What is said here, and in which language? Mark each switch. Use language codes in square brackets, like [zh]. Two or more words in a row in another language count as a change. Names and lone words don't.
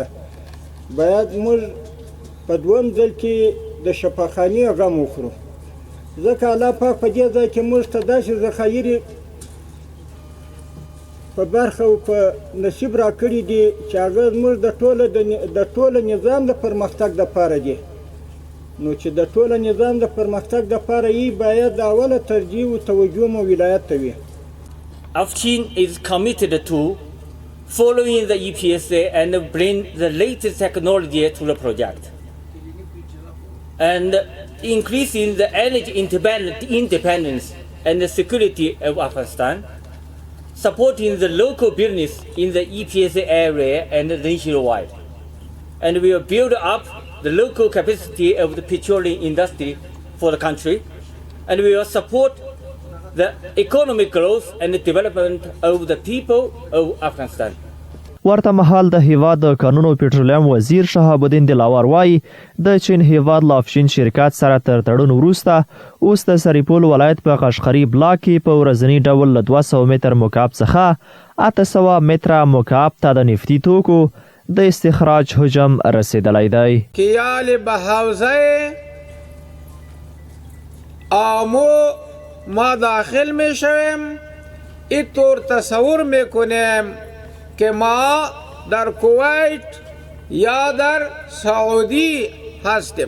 [ps] باید موږ په دویم ځل کې د شفاخانې غم وخورو، ځکه الله پاک په دې ځای کې موږ ته داسې ذخایر په برخه او په نصیب راکړي دي چې هغه موږ د ټوله نظام د پرمختګ دپاره دي. نو چې د ټوله نظام د پرمختګ دپاره یې باید د اوله ترجیح او توجه مو ولایت ته وي. [en] Afshin is committed to following the EPSA and bring the latest technology to the project and increasing the energy independence and the security of Afghanistan, supporting the local business in the EPSA area and nationwide. And we will build up the local capacity of the petroleum industry for the country, and we will support the economic growth and the development of the people of Afghanistan. [ps] ورته مهال د هیواد د کانونو پټرولیم وزیر شهاب الدین دلاور وایي د چین هیواد له افشین شرکت سره تر تړون وروسته اوس د سرپل ولایت په قشقري بلاک کې په ورځني ډول له 200 متر مکعب څخه 800 متره مکعب ته د نفتي توکو د استخراج حجم رسیدلی دی. [fa] کیال به حوزه آمو ما داخل می شویم، اینطور تصور می کنیم که ما در کویت یا در سعودی هستیم.